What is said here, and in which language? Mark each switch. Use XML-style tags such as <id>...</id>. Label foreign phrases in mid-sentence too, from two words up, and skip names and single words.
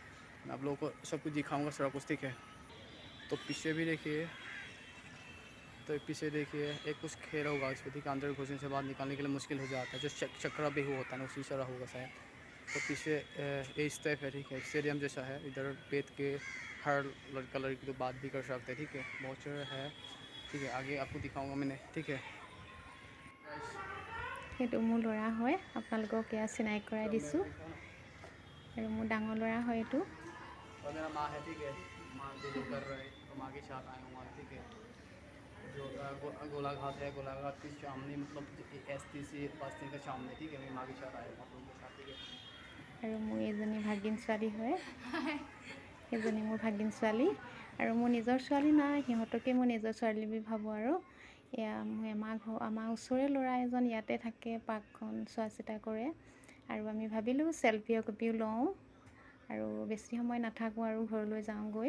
<hi>मैं आप लोगों को सब कुछ दिखाऊंगा सारा कुछ, ठीक है। तो पीछे भी देखिए, तो पीछे देखिए एक कुछ खेला होगा इस पर, ठीक है। अंदर घुसने से बाद निकालने के लिए मुश्किल हो जाता है, जो चक्रा भी होता है ना, उसी तरह होगा शायद। तो पीछे इस टाइप है, ठीक है, स्टेडियम जैसा है। इधर बैठ के हर लड़का लड़की तो बात भी कर सकते हैं, ठीक है। बहुत है, ठीक है। आगे आपको दिखाऊंगा मैंने, ठीक है।</hi> <as>সেইটো মোৰ ল'ৰা হয়, আপোনালোকক এয়া চিনাকি কৰাই দিছোঁ। আৰু মোৰ ডাঙৰ ল'ৰা হয় এইটো।</as> <hi>और मेरा माँ है, ठीक है। माँ वीडियो कर रहे हैं, तो माँ के साथ आया हूँ, ठीक है। जो गोलाघाट है, गोलाघाट के सामने, मतलब STC बस स्टैंड के सामने, ठीक है। मैं माँ के साथ आया हूँ आप लोगों के साथ, ठीक है।</hi> <as>আৰু মোৰ এইজনী ভাগিন ছোৱালী হয়, সেইজনী মোৰ ভাগিন ছোৱালী। আৰু মোৰ নিজৰ ছোৱালী নাই, সিহঁতকে মই নিজৰ ছোৱালী বুলি ভাবোঁ। আৰু এয়া আমাৰ ওচৰৰে ল'ৰা এজন ইয়াতে থাকে, পাৰ্কখন চোৱা চিতা কৰে। আৰু আমি ভাবিলোঁ চেলফি একপিও লওঁ, আৰু বেছি সময় নাথাকোঁ আৰু ঘৰলৈ যাওঁগৈ।</as>